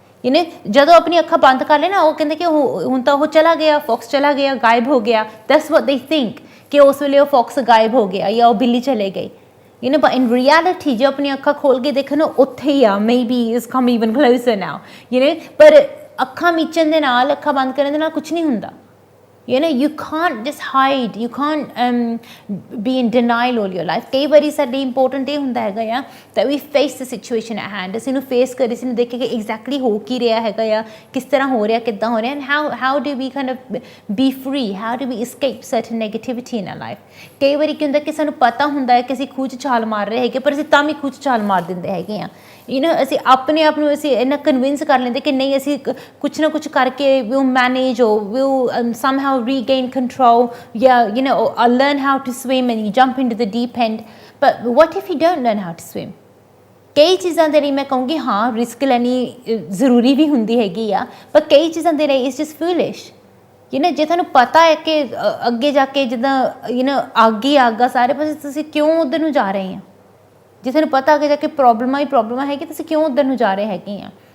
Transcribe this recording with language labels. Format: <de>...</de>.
<pa>You know, ਜਦੋਂ ਆਪਣੀ ਅੱਖਾਂ ਬੰਦ ਕਰ ਲੈ ਨਾ, ਉਹ ਕਹਿੰਦੇ ਕਿ ਹੁਣ ਤਾਂ ਉਹ ਚਲਾ ਗਿਆ, ਫੌਕਸ ਚਲਾ ਗਿਆ, ਗਾਇਬ ਹੋ ਗਿਆ।</pa> <en>That's what they think,</en> <pa>ਕਿ ਉਸ ਵੇਲੇ ਉਹ ਫੌਕਸ ਗਾਇਬ ਹੋ ਗਿਆ ਜਾਂ ਉਹ ਬਿੱਲੀ ਚਲੇ ਗਈ। You know, but in reality, ਜੇ ਆਪਣੀ ਅੱਖਾਂ ਖੋਲ ਕੇ ਦੇਖੋ ਨਾ, ਉੱਥੇ ਹੀ ਆ,</pa> <en>maybe it's come even closer now, you know,</en> <pa>ਪਰ ਅੱਖਾਂ ਮੀਚਣ ਦੇ ਨਾਲ, ਅੱਖਾਂ ਬੰਦ ਕਰਨ ਦੇ ਨਾਲ ਕੁਛ ਨਹੀਂ ਹੁੰਦਾ।</pa> <en>You know, you can't just hide, you can't be in denial all your life.</en> <pa>ਕਈ ਵਾਰੀ ਸਾਡੇ ਇੰਪੋਰਟੈਂਟ ਇਹ ਹੁੰਦਾ ਹੈਗਾ ਆ</pa> <en>that we face the situation at hand,</en> <pa>ਅਸੀਂ ਇਹਨੂੰ ਫੇਸ ਕਰੀਏ, ਅਸੀਂ ਇਹਨੂੰ ਦੇਖੇ ਕਿ ਐਗਜ਼ੈਕਟਲੀ ਹੋ ਕੀ ਰਿਹਾ ਹੈਗਾ ਆ, ਕਿਸ ਤਰ੍ਹਾਂ ਹੋ ਰਿਹਾ, ਕਿੱਦਾਂ ਹੋ ਰਿਹਾ,</pa> <en>and how do we kind of be free, how do we escape certain negativity in our life.</en> <pa>ਕਈ ਵਾਰੀ ਕੀ ਹੁੰਦਾ ਕਿ ਸਾਨੂੰ ਪਤਾ ਹੁੰਦਾ ਹੈ ਕਿ ਅਸੀਂ ਖੂਹ 'ਚ ਛਾਲ ਮਾਰ ਰਹੇ ਹੈਗੇ, ਪਰ ਅਸੀਂ ਤਾਂ ਵੀ ਖੂਹ 'ਚ ਛਾਲ ਮਾਰ ਦਿੰਦੇ ਹੈਗੇ ਆ।</pa> <en>You know,</en> <pa>ਅਸੀਂ ਆਪਣੇ ਆਪ ਨੂੰ ਅਸੀਂ ਇੰਨਾ ਕਨਵਿੰਸ ਕਰ ਲੈਂਦੇ ਕਿ ਨਹੀਂ, ਅਸੀਂ ਕੁਛ ਨਾ ਕੁਛ ਕਰਕੇ</pa> <en>we'll manage, or we'll somehow regain control, you know, or learn how to swim, and you jump into the deep end. But what if you don't learn how to swim?</en> <pa>ਕਈ ਚੀਜ਼ਾਂ ਦੇ ਲਈ ਮੈਂ ਕਹੂੰਗੀ ਹਾਂ, ਰਿਸਕ ਲੈਣੀ ਜ਼ਰੂਰੀ ਵੀ ਹੁੰਦੀ ਹੈਗੀ ਆ, ਪਰ ਕਈ ਚੀਜ਼ਾਂ ਦੇ ਲਈ</pa> <en>it's just foolish.</en> <pa>You know, ਜੇ ਤੁਹਾਨੂੰ ਪਤਾ ਹੈ ਕਿ ਅੱਗੇ ਜਾ ਕੇ ਜਿੱਦਾਂ you know ਅੱਗ ਹੀ ਅੱਗ ਆ ਸਾਰੇ ਪਾਸੇ, ਤੁਸੀਂ ਕਿਉਂ ਉੱਧਰ ਨੂੰ ਜਾ ਰਹੇ ਆ? ਜੇ ਤੁਹਾਨੂੰ ਪਤਾ ਅੱਗੇ ਜਾ ਕੇ ਪ੍ਰੋਬਲਮਾਂ ਹੀ ਪ੍ਰੋਬਲਮਾਂ ਹੈਗੀ, ਤੁਸੀਂ ਕਿਉਂ ਉੱਧਰ ਨੂੰ ਜਾ ਰਹੇ ਹੈਗੇ ਆ?</pa>